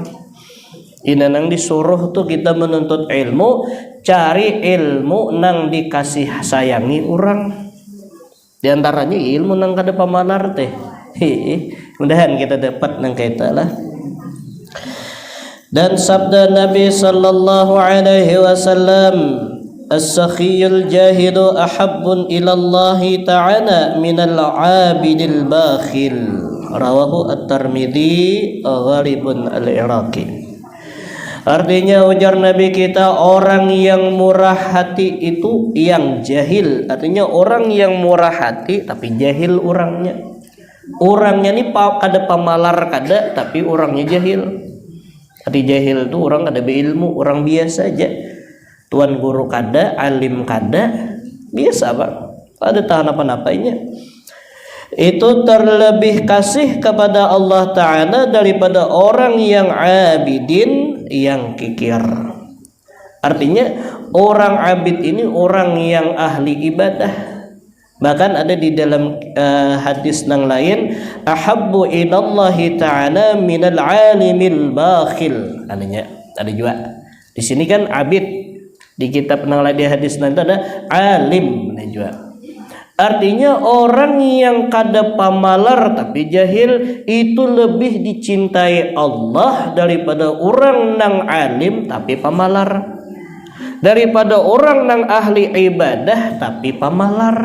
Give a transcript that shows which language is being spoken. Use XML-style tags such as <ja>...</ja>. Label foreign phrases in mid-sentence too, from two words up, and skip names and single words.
<bjn>Ina nang disuruh tuh kita menuntut ilmu, cari ilmu nang dikasih sayangi orang. Di antaranya ilmu nang kada pamalar teh. Mudahan kita dapat nang kita lah. Dan sabda Nabi</bjn> <ar>صلى الله عليه وسلم السخي الجاهل أحب إلى الله تعالى من العابد البخيل. رواه الترمذي غريب العراقي.</ar> <bjn>Artinya ujar Nabi kita orang yang murah hati itu yang jahil. Artinya orang yang murah hati tapi jahil orangnya. Orangnya ini kada pamalar kada tapi orangnya jahil. Arti jahil itu orang kada berilmu, orang biasa aja. Tuan guru kada, alim kada, biasa Pak. Ada tahan apa-apanya. Itu terlebih kasih kepada Allah Ta'ala daripada orang yang abidin yang kikir. Artinya orang abid ini orang yang ahli ibadah. Bahkan ada di dalam hadis yang lain,</bjn> <ar>أحب إلى الله تعالى من العالم البخيل.</ar> <bjn>Artinya ada juga di sini kan abid, di kitab yang lain di hadis yang itu ada alim juga. Artinya orang yang kada pamalar tapi jahil itu lebih dicintai Allah daripada orang nang alim tapi pamalar, daripada orang nang ahli ibadah tapi pamalar.</bjn>